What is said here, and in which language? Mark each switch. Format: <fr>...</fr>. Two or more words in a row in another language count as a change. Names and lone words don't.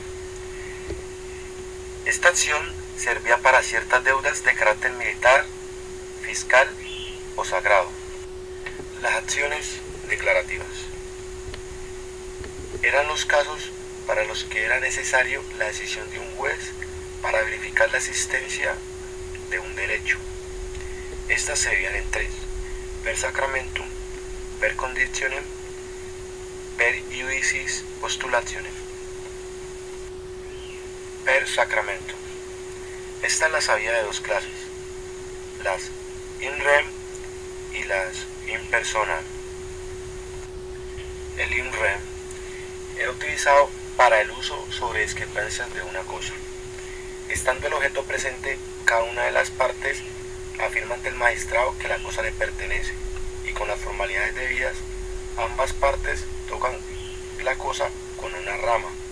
<es>Esta acción servía para ciertas deudas de carácter militar, fiscal o sagrado. Las acciones declarativas eran los casos para los que era necesario la decisión de un juez para verificar la existencia de un derecho. Estas se dividían en tres:</es> <la>per sacramentum, per conditionem, per iudicis postulationem. Per sacramentum.</la> <es>Esta la sabía de dos clases, las</es> <la>in rem</la> <es>y las</es> <la>in personam.</la> <es>El</es> <la>in rem</la> <es>era utilizado para el uso sobre discrepancias de una cosa. Estando el objeto presente, cada una de las partes afirma ante el magistrado que la cosa le pertenece, y con las formalidades debidas, ambas partes tocan la cosa con una rama.</es>